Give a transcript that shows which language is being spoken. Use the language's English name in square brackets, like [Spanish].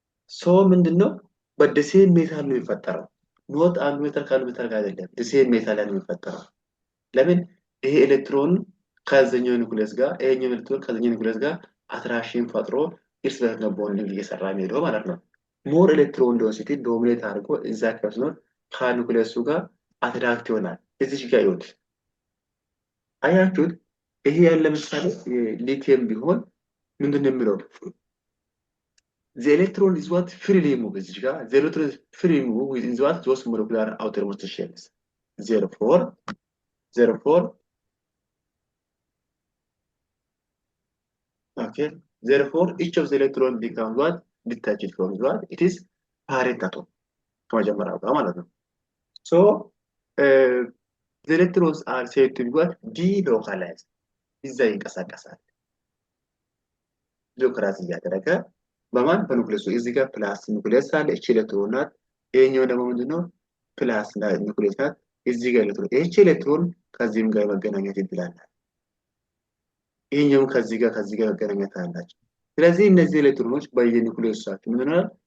[Amharic] ሶ ምንድነው በደሴም ሜታል ነው የሚፈጠረው ኖት አንድ ሜታል ካሉ ሜታል ጋር አይደለም ደሴም ሜታል ነው የሚፈጠረው ለምን ይሄ ኤሌክትሮን ከዛኛው ኒውክሊየስ ጋር ይሄኛው ኤሌክትሮን ከዛኛው ኒውክሊየስ ጋር አትራክሽን ፈጥሮ እርስ በርስ ነው ቦንዲንግ እየሰራ የሚሄደው ማለት ነው ሞር ኤሌክትሮን ዴንሲቲ ዶሚኔት አድርጎ እዛ ከስኖ ከኒውክሊየሱ ጋር አትራክት ይሆናል እዚህ ጋር ይወጥ አያችሁት? ይሄ ያለ ለምሳሌ ሊቲየም ቢሆን ምንድን ነው የሚለው? [English] The electron is what freely move [Amharic] እዚህ ጋር [English] the electron is freely move within what those molecular outermost shells. Therefore, okay. Therefore, each of the electron becomes what detached from what it is parent atom. [Amharic] ከመጀመሪያው ጋር ማለት ነው። [English] So, the electrons are said to be what delocalized. [Amharic] እዛ ይንቀሳቀሳል። ዲሎክራሲ እያደረገ በማን በኑክሌሱ እዚህ ጋር ፕላስ ኑክሌስ አለ። እቺ ኤሌክትሮን ናት። ይሄኛው ደግሞ ምንድነው? ፕላስ ኑክሌስ ናት። እዚህ ጋር ኤሌክትሮን እቺ ኤሌክትሮን ከዚህም ጋር መገናኘት ይችላል። ይሄኛው ከዚህ ጋር መገናኘት አላቸው። ስለዚህ እነዚህ ኤሌክትሮኖች በየኑክሌሳቸው ምንድነው?